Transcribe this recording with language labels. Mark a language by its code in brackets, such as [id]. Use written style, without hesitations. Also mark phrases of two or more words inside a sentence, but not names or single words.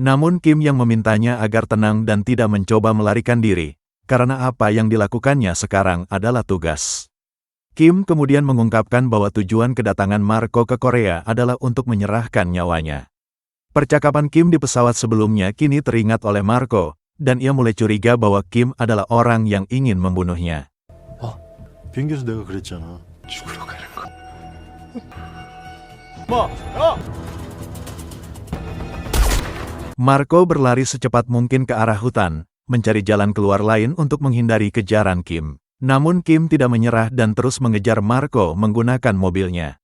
[id] Namun Kim yang memintanya agar tenang dan tidak mencoba melarikan diri, karena apa yang dilakukannya sekarang adalah tugas. Kim kemudian mengungkapkan bahwa tujuan kedatangan Marco ke Korea adalah untuk menyerahkan nyawanya. Percakapan Kim di pesawat sebelumnya kini teringat oleh Marco, dan ia mulai curiga bahwa Kim adalah orang yang ingin membunuhnya. [ko] 비행기에서 내가 그랬잖아. 죽으러 가는 거. [id] Marco berlari secepat mungkin ke arah hutan, mencari jalan keluar lain untuk menghindari kejaran Kim. Namun Kim tidak menyerah dan terus mengejar Marco menggunakan mobilnya.